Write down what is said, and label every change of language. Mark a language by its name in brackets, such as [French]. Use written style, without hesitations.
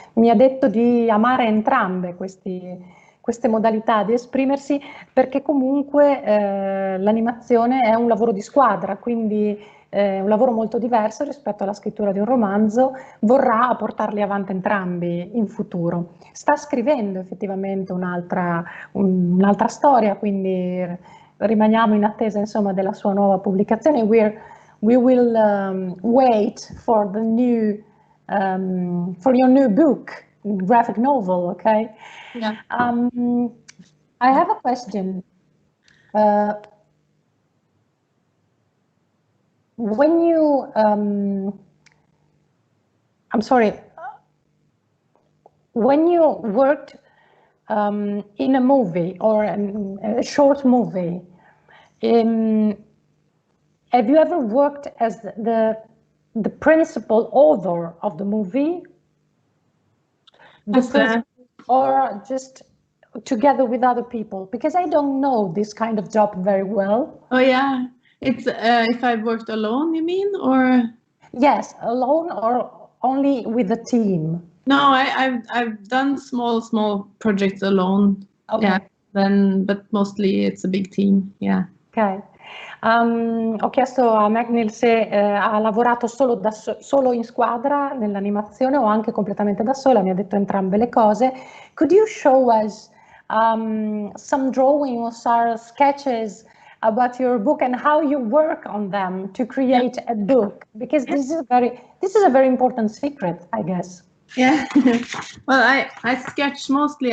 [Italian] Mi ha detto di amare entrambe queste modalità di esprimersi, perché comunque l'animazione è un lavoro di squadra, quindi un lavoro molto diverso rispetto alla scrittura di un romanzo. Vorrà portarli avanti entrambi in futuro. Sta scrivendo effettivamente un'altra storia, quindi rimaniamo in attesa, insomma, della sua nuova pubblicazione. [English] We will wait for the for your new book, graphic novel, okay? Yeah. I have a question. When you, I'm sorry, when you worked in a movie or a short movie, have you ever worked as the principal author of the movie? Or just together with other people? Because I don't know this kind of job very well. Oh yeah, it's if I've worked alone, you mean, or? Yes, alone or only with a team. No, I've done small projects alone. Okay. Yeah, but mostly it's a big team. Yeah. Ok. [Italian] Ho chiesto a Magnhild se ha lavorato solo in squadra nell'animazione o anche completamente da sola. Mi ha detto entrambe le cose. [English] Could you show us some drawing or some sketches about your book and how you work on them to create a book? Because this is a very important secret, I guess. Yeah. Well, I sketch mostly.